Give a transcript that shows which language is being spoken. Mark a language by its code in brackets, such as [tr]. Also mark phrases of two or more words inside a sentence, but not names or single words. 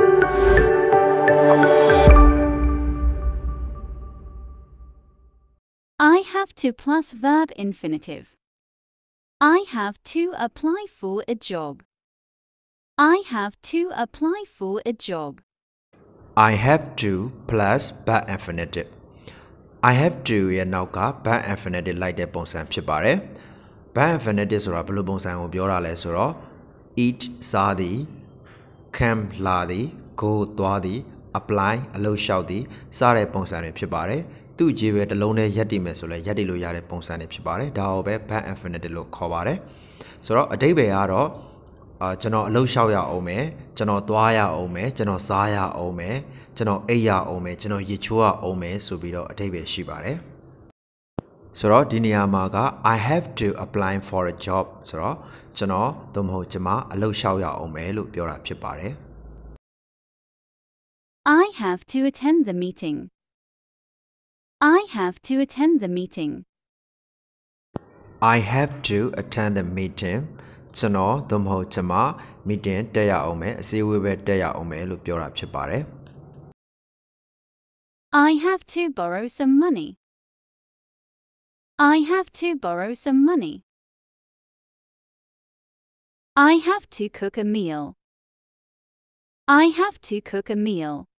[en] I have to plus verb infinitive. I have to apply for a job. I have to apply for a job. I have to plus verb infinitive. I have to [my] ရဲ့နောက်က [en] verb infinitive [my] လိုက်တဲ့ပုံစံဖြစ်ပါတယ်။ [en] verb infinitive [my] ဆိုတာဘယ်လိုပုံစံကိုပြောတာလဲဆိုတော့ eat စားသည် come လာသည် go သွားသည် apply အလုပ်လျှောက်သည်စတဲ့ပုံစံတွေဖြစ်ပါတယ်။သူ့ကြီးပဲတစ်လုံးနဲ့ရက်တည်မယ်ဆိုလဲရက်တည်လို့ရတဲ့ပုံစံတွေဖြစ်ပါတယ်။ဒါကိုပဲ [en] verb infinitive [my] လို့ခေါ်ပါတယ်။ဆိုတော့အဓိပ္ပာယ်ကတော့ကျွန်တော်အလုပ်လျှောက်ရအောင်မယ်ကျွန်တော်သွားရအောင်မယ်ကျွန်တော်စားရအောင်မယ်ကျွန်တော်အိပ်ရအောင်မယ်ကျွန်တော်ရေချိုးရအောင်မယ်ဆိုပြီးတော့အဓိပ္ပာယ်ရှိပါတယ်ဆိုတော့ဒီနေရာမှာက [en] I have to apply for a job [my] ဆိုတော့ကျွန်တော်သို့မဟုတ်ကျွန်မအလုပ်လျှောက်ရအောင်မယ်လို့ပြောတာဖြစ်ပါတယ် [en] I have to attend the meeting. I have to attend the meeting. I have to attend the meeting [my] ကျွန်တော်သို့မဟုတ်ကျွန်မ meeting တက်ရအောင်မယ်အစည်းအဝေးပဲတက်ရအောင်မယ်လို့ပြောတာဖြစ်ပါတယ် [en] I have to borrow some money. I have to borrow some money. I have to cook a meal. I have to cook a meal.